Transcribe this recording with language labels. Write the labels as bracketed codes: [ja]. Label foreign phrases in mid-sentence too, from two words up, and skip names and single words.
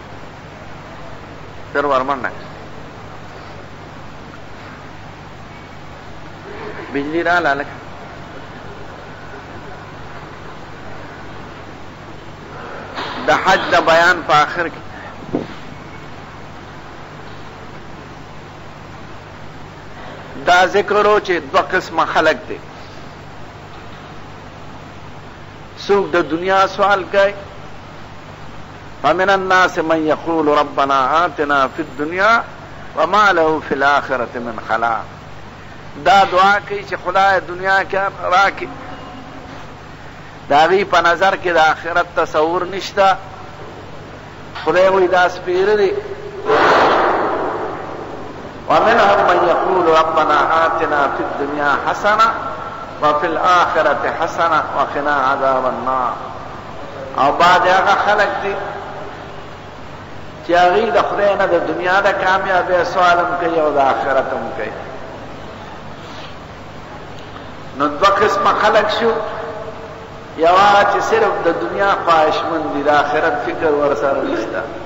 [ps] در ورمنډه بجلی رااله لکه د حج د بیان په آخر کې دا ذکرو چې دو قسمه خلق دی. څوک د دنیا سوال کوي، [ar] ومن الناس من يقول ربنا آتنا في الدنيا وما له في الآخرة من خلاق. [ps] دا دعا کوي چې خدای دنیا کې راکړي، د هغې په نظر کې د آخرت تصور نشته. خدای وایي دا سپېره دی. [ar] ومنهم من يقول ربنا آتنا في الدنيا حسنة وفي الآخرة حسنة وقنا عذاب النار. [ps] او بعد هغه خلق دي چې هغوی د خدای نه د دنیا د کامیابۍ سوال هم کوي او د آخرت هم کوي. نو دوه قسمه خلق شو. یو هغه چې صرف د دنیا خواهشمند دي، د آخرت فکر ورسره نشته.